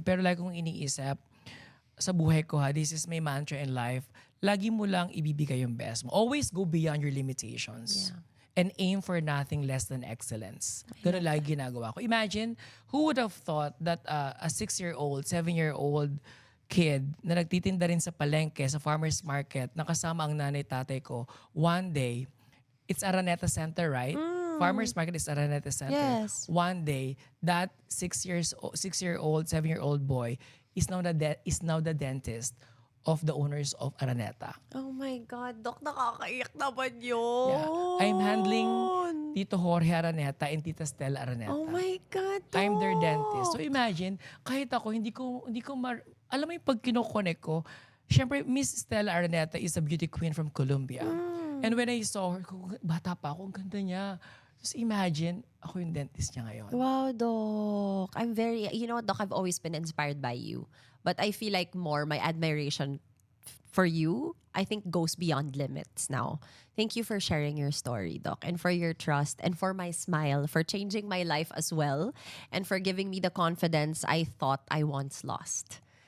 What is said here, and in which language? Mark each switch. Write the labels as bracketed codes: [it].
[tl] Pero like kung iniisip, sa buhay ko [en] this is my mantra in life, [tl] lagi mo lang ibibigay yung best mo. [en] Always go beyond your limitations. Yeah. And aim for nothing less than excellence. [tl] Ganun lagi ginagawa ko. [en] Imagine, who would have thought that a 6-year-old, 7-year-old [tl] kid na nagtitinda rin sa palengke, sa farmer's market, nakasama ang nanay-tatay ko. [en] One day, it's Araneta Center, right? Farmer's market is Araneta Center. Yes. One day, that 6-year-old, 7-year-old boy is now the dentist of the owners of Araneta. Oh my God, Doc, [tl] nakakaiyak naman yun. [en] Yeah. I'm handling Tito Jorge Araneta and Tita Stella Araneta. Oh my God, Doc. I'm their dentist. So imagine, kahit ako, [tl] alam mo yung pag kinokonek ko, syempre, [en] Miss Stella Araneta is a beauty queen from Colombia. And when I saw her, [tl] bata pa ako, ang ganda niya. [en] Just imagine, [tl] ako yung dentist niya ngayon. [en] Wow, Doc. You know what, Doc, I've always been inspired by you. But I feel like my admiration for you, I think, goes beyond limits now. Thank you for sharing your story, Doc, and for your trust, and for my smile, for changing my life as well, and for giving me the confidence I thought I once lost.